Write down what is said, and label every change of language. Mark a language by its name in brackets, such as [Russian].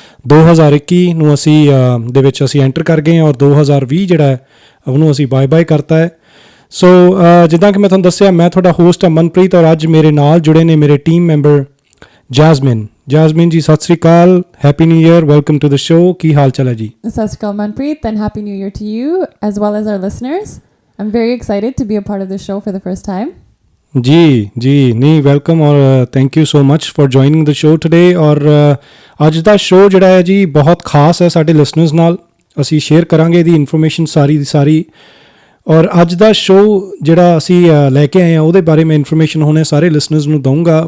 [Punjabi] 2021 ਨੂੰ ਦੇ ਵਿੱਚ ਅਸੀਂ ਐਂਟਰ ਕਰ ਗਏ ਹਾਂ ਔਰ 2020 ਜਿਹੜਾ ਹੈ ਉਹਨੂੰ ਅਸੀਂ ਬਾਏ ਬਾਏ ਕਰਤਾ ਹੈ। ਸੋ ਜਿੱਦਾਂ ਕਿ ਮੈਂ ਤੁਹਾਨੂੰ ਦੱਸਿਆ, ਮੈਂ ਤੁਹਾਡਾ ਹੋਸਟ ਹਾਂ ਮਨਪ੍ਰੀਤ, ਔਰ ਅੱਜ ਮੇਰੇ ਨਾਲ ਜੁੜੇ ਨੇ ਮੇਰੇ ਟੀਮ ਮੈਂਬਰ ਜੈਸਮੀਨ ਜੀ। [English] ਸਤਿ ਸ਼੍ਰੀ ਅਕਾਲ, happy new year, welcome to the show. [Punjabi] ਕੀ ਹਾਲ ਚਾਲ ਹੈ ਜੀ? [English] ਸਤਿ ਸ਼੍ਰੀ ਅਕਾਲ Manpreet, and happy new year to you as well as our listeners. I'm very excited to be a part of the show for the first time. ਜੀ ਨਹੀਂ, welcome ਔਰ thank you so much for joining the show today. [Punjabi] ਔਰ ਅੱਜ ਦਾ show ਜਿਹੜਾ ਹੈ ਜੀ ਬਹੁਤ ਖਾਸ ਹੈ ਸਾਡੇ ਲਿਸਨਰਸ ਨਾਲ। ਅਸੀਂ ਸ਼ੇਅਰ ਕਰਾਂਗੇ ਇਹਦੀ ਇਨਫੋਰਮੇਸ਼ਨ ਸਾਰੀ ਦੀ ਸਾਰੀ, ਔਰ ਅੱਜ ਦਾ ਸ਼ੋਅ ਜਿਹੜਾ ਅਸੀਂ ਲੈ ਕੇ ਆਏ ਹਾਂ ਉਹਦੇ ਬਾਰੇ ਮੈਂ ਇਨਫੋਰਮੇਸ਼ਨ ਹੁਣੇ ਸਾਰੇ ਲਿਸਨਰਸ ਨੂੰ ਦਊਂਗਾ।